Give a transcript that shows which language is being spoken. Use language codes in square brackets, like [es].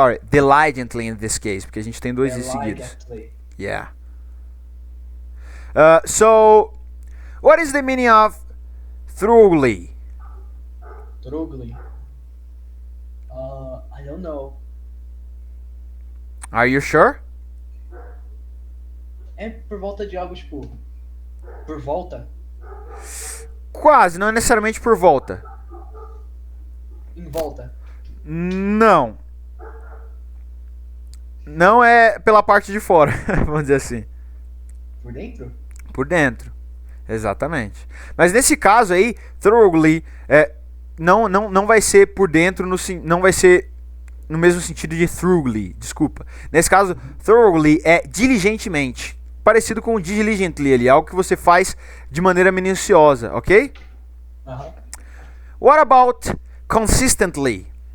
[pt] Diligently in this case, porque a gente tem dois seguidos. [en] Diligently. Yeah. So, what is the meaning of thoroughly? Thoroughly. I don't know. Are you sure? [pt] É por volta de algo tipo. Por volta? Quase, não é necessariamente por volta. Em volta. Não. Não é pela parte de fora, vamos dizer assim. Por dentro? Por dentro. Exatamente. Mas nesse caso aí, thoroughly não vai ser por dentro, não vai ser no mesmo sentido de thoroughly, desculpa. Nesse caso, thoroughly é diligentemente. Parecido com diligently ali, algo que você faz de maneira minuciosa, ok? Aham. [en] What about consistently?